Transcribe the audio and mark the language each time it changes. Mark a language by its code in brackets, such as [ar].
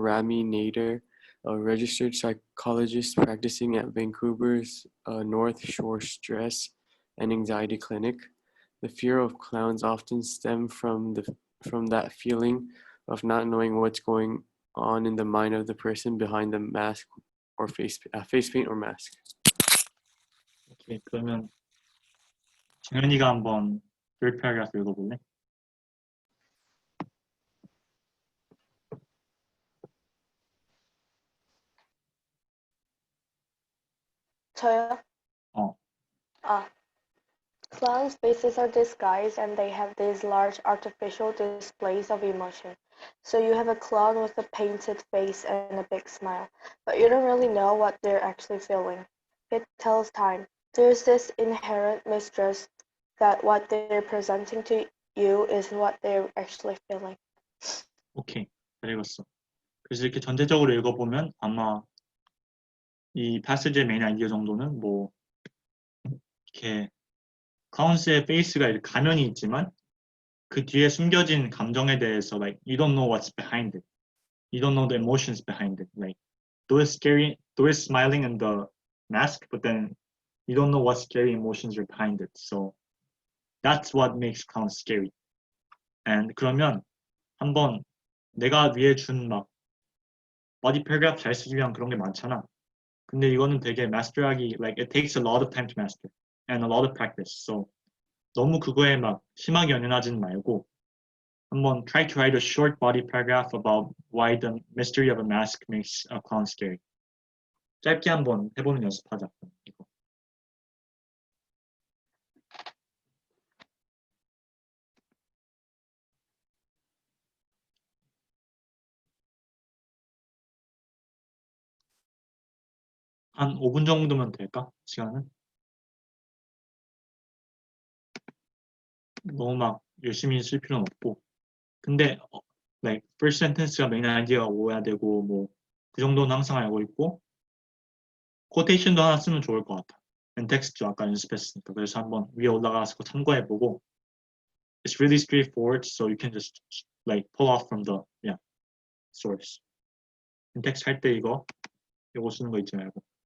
[en] Rami Nader, a registered psychologist practicing at Vancouver's North Shore Stress and Anxiety Clinic, the fear of clowns often stems from that feeling of not knowing what's going on in the mind of the person behind the mask or face paint or mask. [ko] 오케이, 그러면 정현이가 한번 [en] third paragraph [ko] 읽어볼래? 저요? 어, [en] Clowns' faces are disguised and they have these large artificial displays of emotion. So you have a clown with a painted face and a big smile, but you don't really know what they're actually feeling. It tells time. There's this inherent mistrust that what they're presenting to you isn't what they're actually feeling. [ko] 오케이. 잘 읽었어. 그래서 이렇게 전체적으로 읽어보면 아마 이 패시지의 메인 아이디어 정도는 뭐 이렇게 클라운스의 페이스가 이렇게 가면이 있지만 그 뒤에 숨겨진 감정에 대해서 [en] like you don't know what's behind it. You don't know the emotions behind it. Like though it's smiling in the mask, but then you don't know what scary emotions are behind it. So that's what makes clowns scary. [ko] And 그러면 한번 내가 위에 준 막 body paragraph 잘 쓰기 위한 그런 게 많잖아. 근데 이거는 되게 마스터하기 [en] like it takes a lot of time to master and a lot of practice. So [ko] 너무 그거에 막 심하게 연연하지는 말고 한번 [en] try to write a short body paragraph about why the mystery of a mask makes a clown scary. [ko] 짧게 한번 해보는 연습하자. 이거. 한 5분 정도면 될까? 시간은? 너무 막 열심히 쓸 필요는 없고. 근데 like first sentence가 메인 아이디어가 오야 되고 뭐 그 정도는 항상 알고 있고 quotation도 하나 쓰면 좋을 것 같아. [en] and [ko] text도 아까 연습했으니까 그래서 한번 위에 올라가서 참고해보고 [en] it's really straightforward so you can just like pull off from the source. [ko] and text 할 때 이거 쓰는 거 잊지 말고.